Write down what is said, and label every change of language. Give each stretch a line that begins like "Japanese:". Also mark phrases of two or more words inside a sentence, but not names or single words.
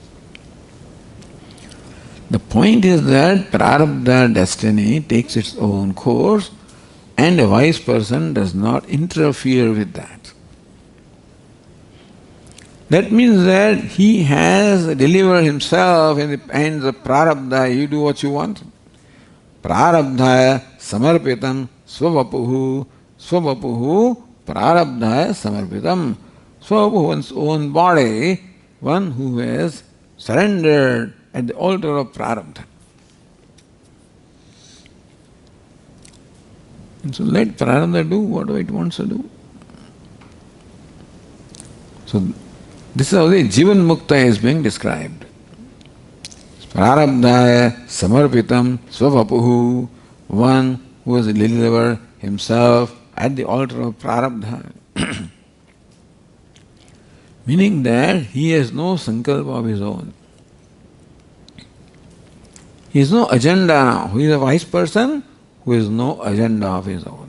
English: The point is that prarabdha destiny takes its own course and a wise person does not interfere with that. That means that he has delivered himself in the hands of prarabdha. You do what you want.
Sanskrit: प्रारब्धाय समर्पितं स्ववपुः प्रारब्धाय समर्पितम्.
English: Swavapuhu, one's own body, one who has surrendered at the altar of prarabdha. And so let prarabdha do whatever it wants to do. So this is how the Jivan Mukta is being described.
Sanskrit: प्रारब्धाय समर्पितं स्ववपुः,
English: one who has delivered himself at the altar of prarabdha. Meaning that he has no sankalpa of his own. He has no agenda now. He is a wise person who has no agenda of his own.